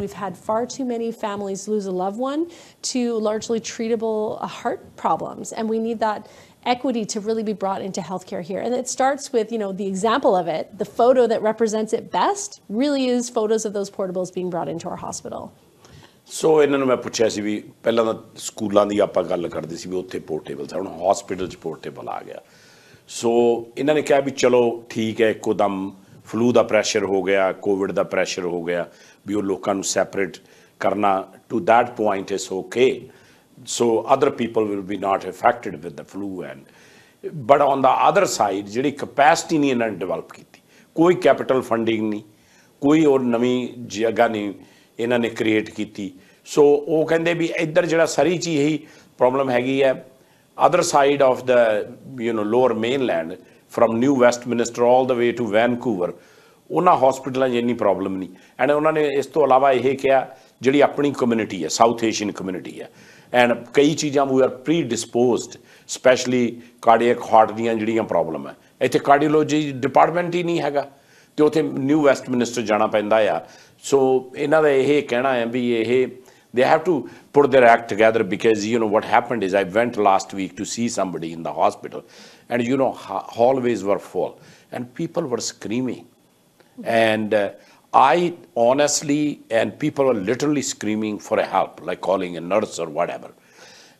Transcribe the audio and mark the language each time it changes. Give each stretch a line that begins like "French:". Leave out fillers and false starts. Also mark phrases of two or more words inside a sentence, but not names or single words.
English: We've had far too many families lose a loved one to largely treatable heart problems, and we need that equity to really be brought into healthcare here. And it starts with, the example of it. The photo that represents it best really is photos of those portables being brought into our hospital.
Punjabi: ਸੋ ਇਹਨਾਂ ਨੂੰ ਮੈਂ ਪੁੱਛਿਆ ਸੀ ਵੀ ਪਹਿਲਾਂ ਤਾਂ ਸਕੂਲਾਂ ਦੀ ਆਪਾਂ ਗੱਲ ਕਰਦੇ ਸੀ ਵੀ ਉੱਥੇ ਪੋਰਟੇਬਲ ਸੀ, ਹੁਣ ਹਸਪੀਟਲ 'ਚ ਪੋਰਟੇਬਲ ਆ ਗਿਆ। ਸੋ ਇਹਨਾਂ ਨੇ ਕਿਹਾ ਵੀ ਚਲੋ ਠੀਕ ਹੈ, ਇੱਕੋ ਦਮ ਫਲੂ ਦਾ ਪ੍ਰੈਸ਼ਰ ਹੋ ਗਿਆ, ਕੋਵਿਡ ਦਾ ਪ੍ਰੈਸ਼ਰ ਹੋ ਗਿਆ, ਵੀ ਉਹ ਲੋਕਾਂ ਨੂੰ ਸੈਪਰੇਟ ਕਰਨਾ,
English: to that point is okay, so other people will be not affected with the flu. But on the other side,
Punjabi: ਜਿਹੜੀ capacity ਨਹੀਂ ਇਹਨਾਂ ਨੇ ਡਿਵੈਲਪ ਕੀਤੀ, ਕੋਈ
English: capital funding
Punjabi: ਨਹੀਂ, ਕੋਈ ਹੋਰ ਨਵੀਂ ਜਗ੍ਹਾ ਨਹੀਂ ਇਹਨਾਂ ਨੇ ਕ੍ਰੀਏਟ ਕੀਤੀ। ਸੋ ਉਹ ਕਹਿੰਦੇ ਵੀ ਇੱਧਰ ਜਿਹੜਾ ਸਰੀ 'ਚ ਇਹੀ ਪ੍ਰੋਬਲਮ ਹੈਗੀ ਹੈ,
English: other side of the lower mainland, from New Westminster all the way to Vancouver,
Punjabi: ਉਹਨਾਂ ਹਸਪੀਟਲਾਂ 'ਚ ਇੰਨੀ ਪ੍ਰੋਬਲਮ ਨਹੀਂ। ਐਂਡ ਉਹਨਾਂ ਨੇ ਇਸ ਤੋਂ ਇਲਾਵਾ ਇਹ ਕਿਹਾ ਜਿਹੜੀ ਆਪਣੀ ਕਮਿਊਨਿਟੀ ਹੈ,
English: South Asian community
Punjabi: ਹੈ, ਐਂਡ ਕਈ ਚੀਜ਼ਾਂ
English: we are pre disposed, specially cardiac heart
Punjabi: ਦੀਆਂ ਜਿਹੜੀਆਂ ਪ੍ਰੋਬਲਮ ਹੈ, ਇੱਥੇ
English: cardiology department
Punjabi: ਹੀ ਨਹੀਂ ਹੈਗਾ, ਅਤੇ ਉੱਥੇ ਨਿਊ ਵੈਸਟਮਿਨਿਸਟਰ ਜਾਣਾ ਪੈਂਦਾ ਆ। ਸੋ ਇਹਨਾਂ ਦਾ ਇਹ ਕਹਿਣਾ ਹੈ ਵੀ ਇਹ
English: they have to put their act together, because what happened is I went last week to see somebody in the hospital, and hallways were full and people were screaming, and I honestly, and people were literally screaming for help, like calling a nurse or whatever.